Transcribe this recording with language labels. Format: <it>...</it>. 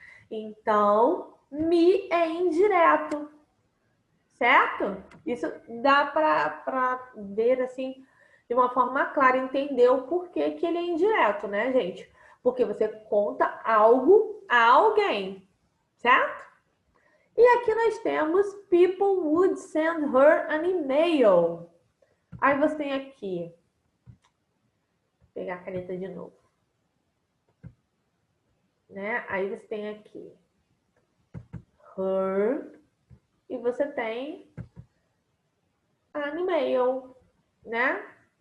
<pt>Então, me é indireto. Certo? Isso dá para ver assim de uma forma clara, entender o porquê que ele é indireto, né, gente? Porque você conta algo a alguém, certo? E aqui nós temos</pt> <en>people would send her an email.</en> <pt>Aí você tem aqui, vou pegar a caneta de novo, né? Aí você tem aqui her e você tem an email, né?</pt>